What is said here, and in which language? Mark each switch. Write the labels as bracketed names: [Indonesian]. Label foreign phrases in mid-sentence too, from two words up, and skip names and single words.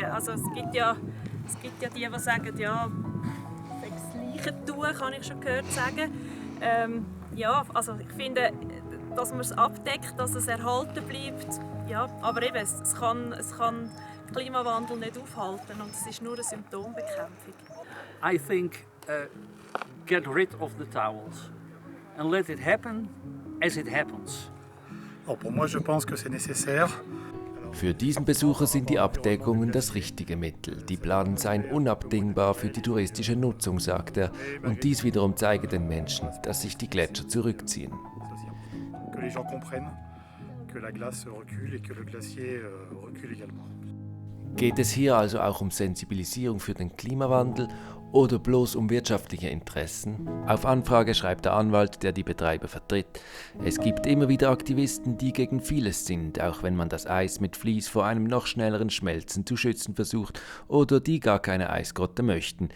[German] Also es gibt ja die sagen, ja, das Gleiche tun, kann ich schon gehört sagen. Ja, also ich finde, dass man es abdeckt, dass es erhalten bleibt. Ja, aber eben, es kann Klimawandel nicht aufhalten und es ist nur eine Symptombekämpfung. [English] I think get rid of the towels and let it happen as it happens. [French] Pour moi, je pense que c'est nécessaire. [German] Für diesen Besucher sind die Abdeckungen das richtige Mittel. Die Planen seien unabdingbar für die touristische Nutzung, sagt er. Und dies wiederum zeige den Menschen, dass sich die Gletscher zurückziehen. [French] Que les gens comprennent que la glace recule et que le glacier recule également. [German] Geht es hier also auch um Sensibilisierung für den Klimawandel oder bloß um wirtschaftliche Interessen? Auf Anfrage schreibt der Anwalt, der die Betreiber vertritt. Es gibt immer wieder Aktivisten, die gegen vieles sind, auch wenn man das Eis mit Vlies vor einem noch schnelleren Schmelzen zu schützen versucht oder die gar keine Eisgrotte möchten.